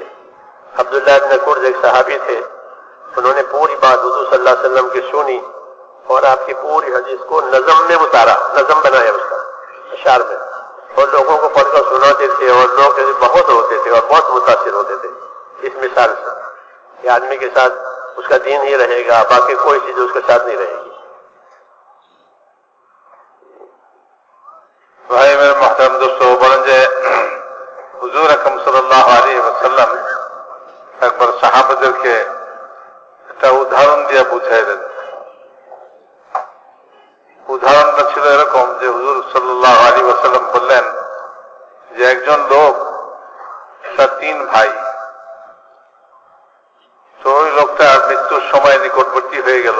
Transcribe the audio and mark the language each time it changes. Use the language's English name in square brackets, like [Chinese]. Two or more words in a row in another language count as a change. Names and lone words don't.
[Urdu] عبداللہ ابن کرز ایک صحابی تھے، انہوں نے پوری بات حضور [Arabic] صلی اللہ علیہ وسلم [Urdu] کی سنی اور آپ کی پوری حدیث کو نظم میں اتارا، نظم بنایا اس کا اشعار میں، اور لوگوں کو پڑھ کر سناتے تھے، اور لوگ بہت روتے تھے اور بہت متاثر ہوتے تھے اس مثال سے کہ آدمی کے ساتھ اس کا دین ہی رہے گا، باقی کوئی چیز اس کے ساتھ نہیں رہے گی۔ بھائی میرے محترم دوستو، [Bangla] বলেন হুজুর আকরাম [Arabic] صلى الله عليه وسلم [Bangla] একবার সাহাবাদেরকে একটা উদাহরণ দিয়ে বুঝিয়ে দেন। উদাহরণটা ছিল এরকম যে হুজুর [Arabic] صلى الله عليه وسلم [Bangla] বললেন যে একজন লোক, তার তিন ভাই, তো ওই লোকটার মৃত্যুর সময় নিকটবর্তী হয়ে গেল।